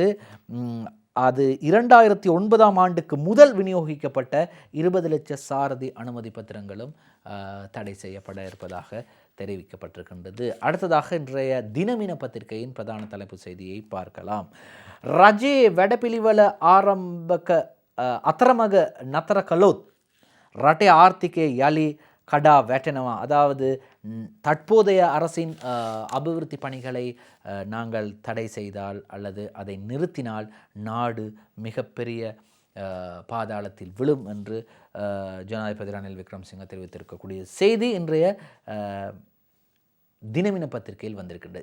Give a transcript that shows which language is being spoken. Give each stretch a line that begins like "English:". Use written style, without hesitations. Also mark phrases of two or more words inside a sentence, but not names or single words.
Tamil: அது 2009ஆம் ஆண்டுக்கு முதல் விநியோகிக்கப்பட்ட 20 லட்ச சாரதி அனுமதி பத்திரங்களும் தடை செய்யப்பட இருப்பதாக தெரிவிக்கப்பட்டிருக்கின்றது. அடுத்ததாக இன்றைய தினமின பத்திரிகையின் பிரதான தலைப்பு செய்தியை பார்க்கலாம். ரஜே
Sinhala: වැඩපිළිවෙල ආරම්භක අතරමඟ නතර කළොත් රටේ ආර්ථිකය යළි කඩා වැටෙනවා,
Tamil: அதாவது தற்போதைய அரசின் அபிவிருத்தி பணிகளை நாங்கள் தடை செய்தால் அல்லது அதை நிறுத்தினால் நாடு மிகப்பெரிய பாதாளத்தில் விழும் என்று ஜனாதிபதி ரணில் விக்ரமசிங்க தெரிவித்திருக்கக்கூடிய செய்தி இன்றைய தினமின பத்திரிகையில் வந்திருக்கின்றது.